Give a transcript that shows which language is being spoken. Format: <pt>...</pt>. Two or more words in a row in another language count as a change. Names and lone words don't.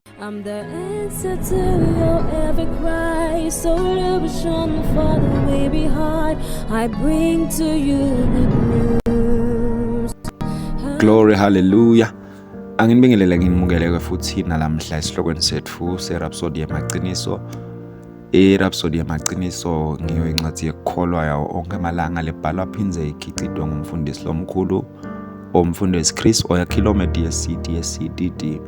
<en>I'm the answer to your every cry. So illusion for the way behind. I bring to you good news. Glory, hallelujah.</en> <ss>Anginibingelele nginimukele futhi nalamhla esihlokweni sethu seRhapsody yamaqiniso. iRhapsody yamaqiniso ngiyo incwadi yekukholwa yawo onke amalanga lebhalwa phinze ikhicitwe ngumfundisi lomkhulu omfundisi Chris Oyakhilomede yeCDD.</ss>